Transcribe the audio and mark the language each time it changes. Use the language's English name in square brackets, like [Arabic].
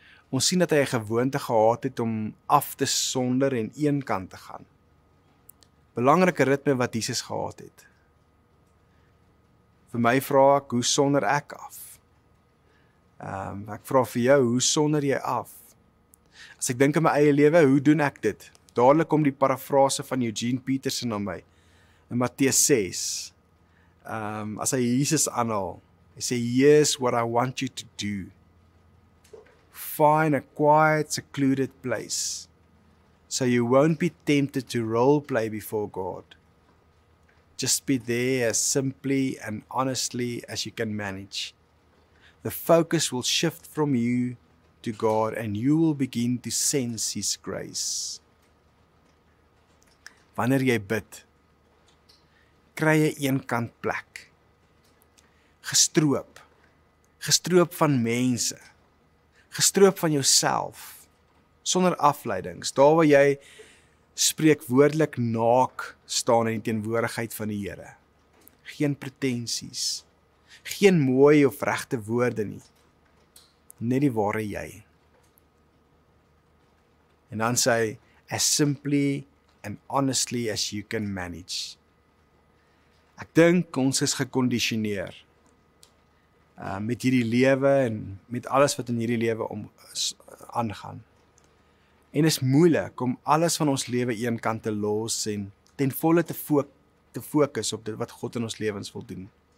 [Afrikaans] Ons sien dat hy 'n gewoonte gehad het om af te sonder en een kant te gaan. Belangrike ritme wat Jesus gehad het. Vir my vra ek, hoe sonder ek af? Ek vra vir jou, hoe sonder jy af? As ek dink aan my eie lewe, hoe doen ek dit? Dadelik kom die parafrase van Eugene Peterson aan my, in Matteus 6. As hy Jesus aanhaal, hy sê, [English] Here's what I want you to do. Find a quiet, secluded place, so you won't be tempted to role play before God. Just be there as simply and honestly as you can manage. The focus will shift from you to God and you will begin to sense His grace. [Afrikaans] Wanneer jy bid, kry jy eenkant plek. Gestroop van mense, gestroop van jouself, sonder afleidings, daar waar jy spreekwoordelik naak staan in die teenwoordigheid van die Here. Geen pretensies, geen mooi of regte woorde nie, net die ware jy. En dan sê hy, [English] as simply and honestly as you can manage. [Afrikaans] Ek dink ons is gekondisioneer met hierdie lewe en met alles wat in hierdie lewe aangaan. En is moeilik om alles van ons lewe eenkant te los en ten volle te fokus op dit wat God in ons lewens wil doen.